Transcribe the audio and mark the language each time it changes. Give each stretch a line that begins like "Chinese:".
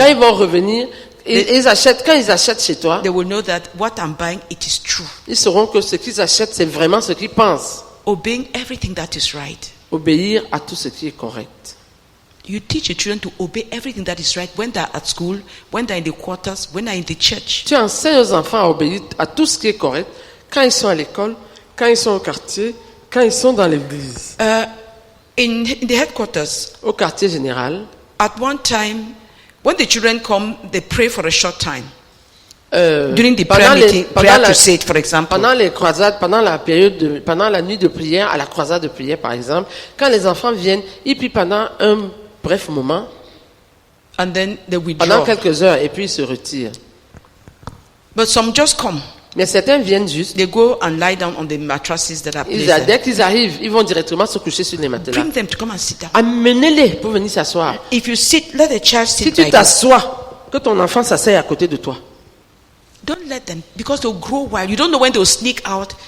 French: Quand ils vont revenir, quand ils achètent chez toi,
English: they will know that what I'm buying, it is true.
French: ils sauront que ce qu'ils achètent, c'est vraiment ce qu'ils pensent.
English: Obeying everything that is right.
French: Obéir à tout ce qui est correct.
English: You teach your children to obey everything that is right when they're at school, when they're in the quarters, when they're in the church.
French: Tu enseignes aux enfants à obéir à tout ce qui est correct quand ils sont à l'école, quand ils sont au quartier, quand ils sont dans l'église.
English: In the headquarters,
French: Au quartier général,
English: at one time, when the children come, they pray for a short time. During the prayer meeting, prayer crusade, for example.
French: pendant les croisades, pendant la nuit de prière, à la croisade de prière par exemple, quand les enfants viennent, ils prient pendant un bref moment,
English: And then they
French: pendant
English: withdraw.
French: quelques heures, et puis ils se retirent.
English: But some just come.
French: Mais certains viennent juste,
English: They go and lie down on the mattresses that are placed there.
French: dès qu'ils arrivent, ils vont directement se coucher sur les matelas.
English: Bring them to come and sit down.
French: Amenez-les pour venir s'asseoir.
English: If you sit, let the child
French: Si
English: sit
French: tu
English: like this.
French: t'assois, que ton enfant s'asseye à côté de toi.
English: Don't let them, because they'll grow wild. You don't know when they'll sneak out.